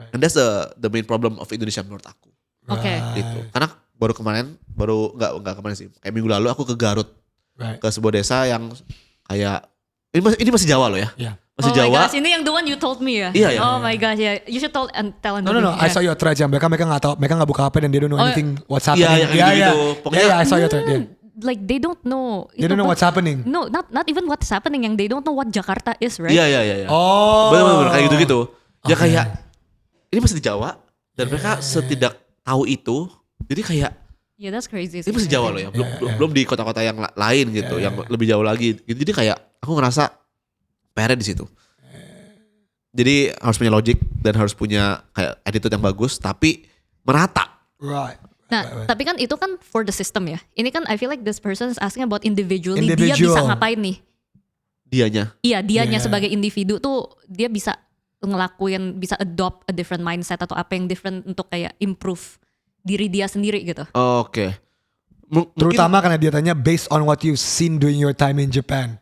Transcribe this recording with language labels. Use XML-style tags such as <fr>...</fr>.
<en>And that's the main problem of Indonesia</en> <id>menurut aku. Oke. Gitu. Karena baru nggak kemarin sih. Kayak minggu lalu aku ke Garut,</id> <en>Right.</en> <id>ke sebuah desa yang kayak ini masih Jawa loh ya.</id> <en>Yeah.</en> <id>Masih</id> <en>Oh my</en> <id>Jawa.</id> <en>gosh,</en> <id>ini yang</id> <en>the one you told me ya?</en> <id>Iya.</id> <en>Oh my gosh, ya. You should tell No. I saw your thread.</en> <id>Mereka nggak tahu. Mereka nggak buka HP dan</id> <en>they don't know anything what's happening.</en> <id>Iya, yang gitu-gitu. Pokoknya</id> <en>I saw your thread. Yeah. Like they don't know. They don't know what's happening. No, not even what's happening. Yang they don't know what Jakarta is, right?</en> <id>Iya.</id> <en>Oh.</en> <id>Bener-bener kayak gitu-gitu. Ya</id> <en>Okay.</en> <id>kayak ini masih di Jawa dan mereka setidak tahu itu. Jadi kayak</id> <en>Yeah, that's crazy.</en> <id>ini masih Jawa loh ya. Belum di kota-kota yang lain gitu, yang lebih jauh lagi. Gitu. Jadi kayak aku ngerasa PR di situ. Jadi harus punya logic dan harus punya kayak attitude yang bagus, tapi merata.</id> <en>Right.</en> <id>Nah, tapi kan itu kan</id> <en>for the system</en> <id>ya. Ini kan</id> <en>I feel like this person is asking about individually.</en> <id>Dia</id> <en>Individual.</en> <id>bisa ngapain nih? Dianya. Iya, dianya</id> <en>Yeah.</en> <id>sebagai individu tuh dia bisa ngelakuin, bisa</id> <en>adopt a different mindset</en> <id>atau apa yang different untuk kayak improve diri dia sendiri gitu. Oke. Terutama karena dia tanya</id> <en>based on what you've seen during your time in Japan.</en>